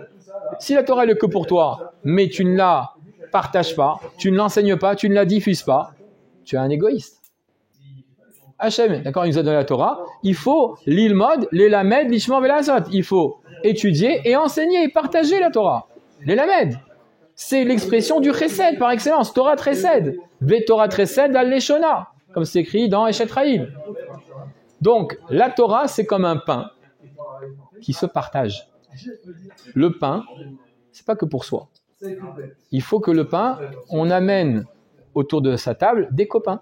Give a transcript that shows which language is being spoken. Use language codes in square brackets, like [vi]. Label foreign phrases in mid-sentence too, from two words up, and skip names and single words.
[fr] Si la Torah elle est que pour toi, mais tu ne la partages pas, tu ne l'enseignes pas, tu ne la diffuses pas, tu es un égoïste. Hachem, d'accord, il nous a donné la Torah, il faut [he] ללמוד, ללמד, לשמור ולעשות. [fr] Il faut étudier et enseigner et partager la Torah. L'élamed, c'est l'expression du chesed par excellence, [he] תורה חסד, ותורה חסד על לשונה, [fr] comme c'est écrit dans Eshet Raïl. Donc, la Torah, c'est comme un pain qui se partage. Le pain, c'est pas que pour soi. Il faut que le pain, on amène autour de sa table des copains.